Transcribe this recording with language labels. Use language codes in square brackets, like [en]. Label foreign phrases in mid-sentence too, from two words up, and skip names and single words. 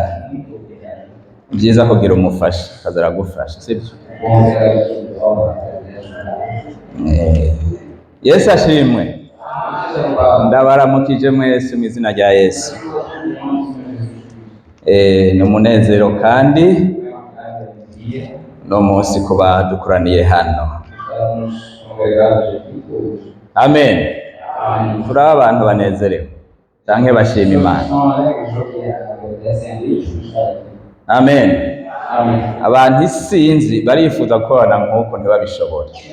[rn] Byiza kugira umufasha akaza aragufasha, sibyo? Yesu ashimwe. Ndabaramukije mwese mu izina rya Yesu. Ni umunezero kandi no munsi kuba dukoraniye hano. Amen. Turi abantu banezerewe canke bashima Imana. Amen. Abantu isinzi barifuza gukorana nk'uko ntibabishobora.